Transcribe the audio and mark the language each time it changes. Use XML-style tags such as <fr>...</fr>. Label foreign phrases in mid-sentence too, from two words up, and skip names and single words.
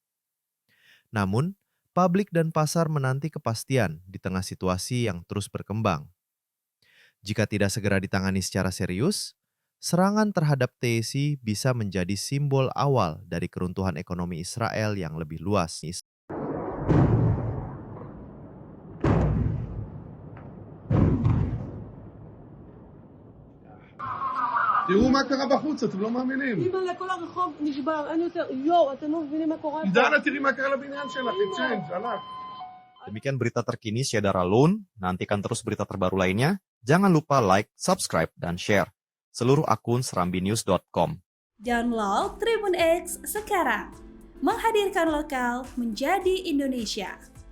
<id>Namun, publik dan pasar menanti kepastian di tengah situasi yang terus berkembang. Jika tidak segera ditangani secara serius, serangan terhadap TSI bisa menjadi simbol awal dari keruntuhan ekonomi Israel yang lebih luas.</id> <he>תראו מה קרה בחוץ, אתם לא מאמינים. אימא'לה, כל הרחוב נשבר, אין יותר, יואו, אתם לא מבינים מה קורה פה. דנה, תראי מה קרה לבניין שלך, צ'יינג', ענק.</he> <id>Demikian berita terkini Syedara Loan. Nantikan terus berita terbaru lainnya. Jangan lupa</id> <en>like, subscribe,</en> <id>dan share. Seluruh akun serambinews.com. Download Tribun X sekarang. Menghadirkan lokal menjadi Indonesia.</id>